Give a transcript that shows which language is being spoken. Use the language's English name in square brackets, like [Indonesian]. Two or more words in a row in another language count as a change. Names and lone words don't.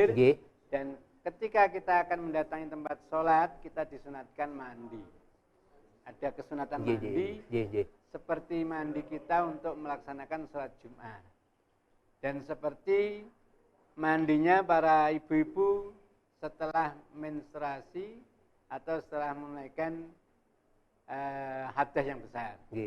[Indonesian] Nggih. dan ketika kita akan mendatangi tempat sholat, kita disunatkan mandi. Ada kesunatan Nggih, mandi [Javanese] nggih, nggih, nggih. [Indonesian] seperti mandi kita untuk melaksanakan sholat Jumat. Dan seperti mandinya para ibu-ibu setelah menstruasi atau setelah menunaikan hadas yang besar. Nggih.